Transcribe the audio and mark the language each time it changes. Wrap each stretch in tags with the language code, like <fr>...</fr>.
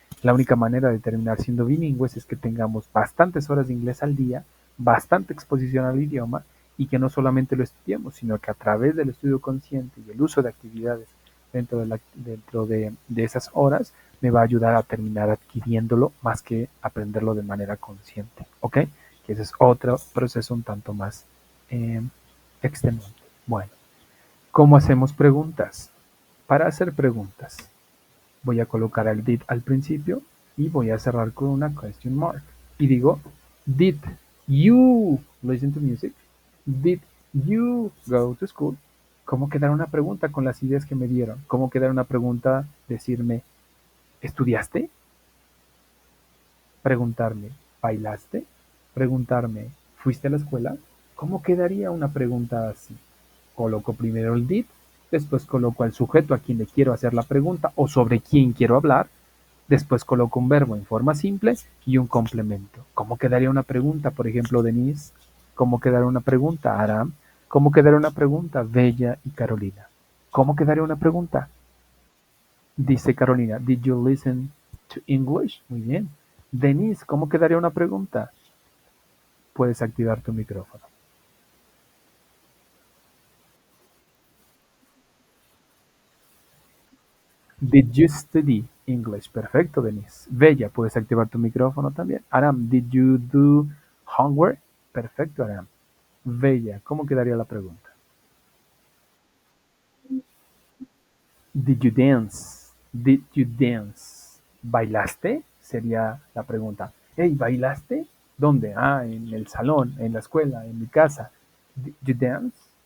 <es>La única manera de terminar siendo bilingües es que tengamos bastantes horas de inglés al día, bastante exposición al idioma y que no solamente lo estudiemos, sino que a través del estudio consciente y el uso de actividades dentro de esas horas me va a ayudar a terminar adquiriéndolo más que aprenderlo de manera consciente, ¿ok? Que ese es otro proceso un tanto más eh, extenuante. Bueno, ¿cómo hacemos preguntas? Para hacer preguntas, voy a colocar el did al principio y voy a cerrar con una</es> <en>question mark.</en> <es>Y digo,</es> <en>did you listen to music? Did you go to school?</en> <es>¿Cómo quedar una pregunta con las ideas que me dieron? ¿Cómo quedar una pregunta? Decirme, ¿estudiaste? Preguntarme, ¿bailaste? Preguntarme, ¿fuiste a la escuela? ¿Cómo quedaría una pregunta así? Coloco primero el did, después coloco al sujeto a quien le quiero hacer la pregunta o sobre quién quiero hablar, después coloco un verbo en forma simple y un complemento. ¿Cómo quedaría una pregunta, por ejemplo, Denise? ¿Cómo quedaría una pregunta, Aram? ¿Cómo quedaría una pregunta, Bella y Carolina? ¿Cómo quedaría una pregunta?</es> <en>Dice Carolina, ¿Did you listen to English?</en> <es>Muy bien. Denise, ¿cómo quedaría una pregunta? Puedes activar tu micrófono.</es> <en>Did you study English?</en> <es>Perfecto, Denise. Bella, puedes activar tu micrófono también.</es> <en>Aram, did you do homework?</en> <es>Perfecto, Aram. Bella, ¿cómo quedaría la pregunta?</es> <en>Did you dance? Did you dance?</en> <es>¿Bailaste? Sería la pregunta. Hey, ¿bailaste? ¿Dónde? Ah, en el salón, en la escuela, en mi casa.</es> <en>Did you dance?</en>